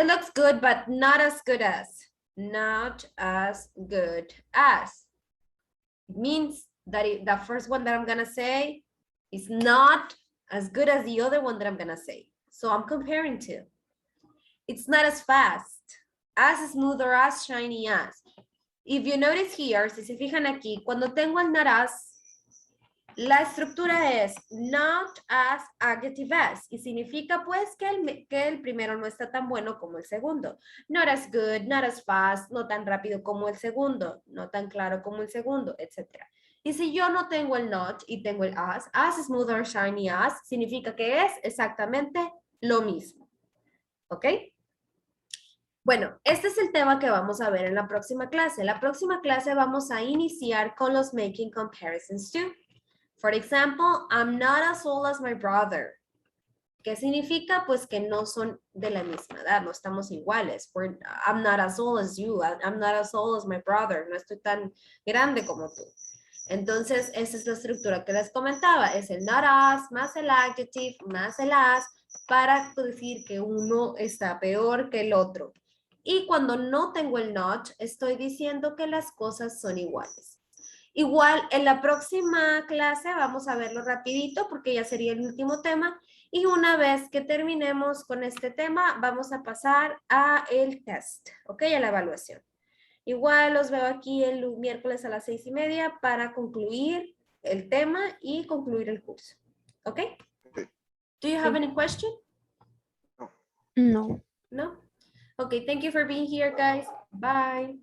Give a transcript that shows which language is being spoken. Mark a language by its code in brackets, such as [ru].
[en] It looks good, but not as good as. Not as good as. It means that the first one that I'm gonna say is not as good as the other one that I'm gonna say. So I'm comparing two. It's not as fast, as smooth or as shiny as. If you notice here, [es] si se fijan aquí, cuando tengo el not as, la estructura es [en] not as adjective as [es] y significa pues que el primero no está tan bueno como el segundo. [en] Not as good, not as fast, [es] no tan rápido como el segundo, no tan claro como el segundo, etc. Y si yo no tengo el not y tengo el [en] as smooth or shiny as, [es] significa que es exactamente lo mismo. ¿Ok? Bueno, este es el tema que vamos a ver en la próxima clase. En la próxima clase vamos a iniciar con los [en] making comparisons too. For example, I'm not as old as my brother. [es] ¿Qué significa? Pues que no son de la misma edad, no estamos iguales. [en] I'm not as old as you, I'm not as old as my brother, [es] no estoy tan grande como tú. Entonces, esa es la estructura que les comentaba, es el not as, más el adjective, más el as, para decir que uno está peor que el otro. Y cuando no tengo el not, estoy diciendo que las cosas son iguales. Igual en la próxima clase vamos a verlo rapidito porque ya sería el último tema y una vez que terminemos con este tema vamos a pasar a el test, ¿ok? A la evaluación. Igual los veo aquí el miércoles a las 6:30 para concluir el tema y concluir el curso, ¿ok? [en] Okay. Do you have any question? No. No? Okay, thank you for being here, guys. Bye.